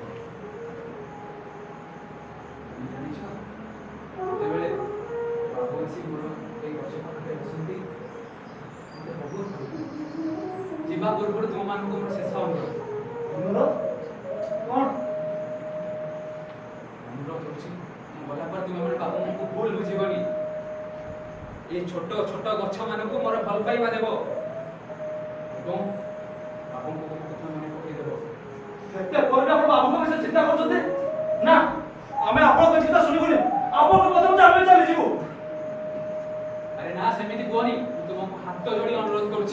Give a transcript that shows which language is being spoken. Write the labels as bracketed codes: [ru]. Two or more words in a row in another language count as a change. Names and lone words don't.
[or] ତୁମେ ଜାଣିଛ ଯେତେବେଳେ ବାବୁ ଆସି ମୋର ଏଇ ଗଛ ପାଖରେ ବସନ୍ତି, ମୋତେ ବହୁତ ଭଲ ଲାଗେ। ଯିବା ପୂର୍ବରୁ ତୁମମାନଙ୍କୁ ମୋର ଶେଷ ଅନୁରୋଧ କଣ? ଅନୁରୋଧ କରୁଛି, ମୁଁ ଗଲା ପରେ ତୁମେ ମାନେ ବାବୁଙ୍କୁ ଭୁଲ ବୁଝିବନି। ଏଇ ଛୋଟ ଛୋଟ ଗଛ ମାନଙ୍କୁ ମୋର ଭଲ ପାଇବା ଦେବ ଏବଂ ବାବୁଙ୍କୁ ମୋ କଥା ମନେ ପକେଇ ଦେବ। ଏତେ ପରେ ଆପଣ ବାବୁଙ୍କ ବିଷୟରେ ଚିନ୍ତା କରୁଛନ୍ତି? ନା, ଆମେ ଆପଣଙ୍କ ଚିନ୍ତା ଶୁଣିବୁନି। ଆପଣଙ୍କ କଥା ମତେ ଆମେ ଚାଲିଯିବୁ। ଆରେ ନା, ସେମିତି କୁହନି। ମୁଁ ତୁମକୁ ହାତ ଯୋଡ଼ି ଅନୁରୋଧ କରୁଛି।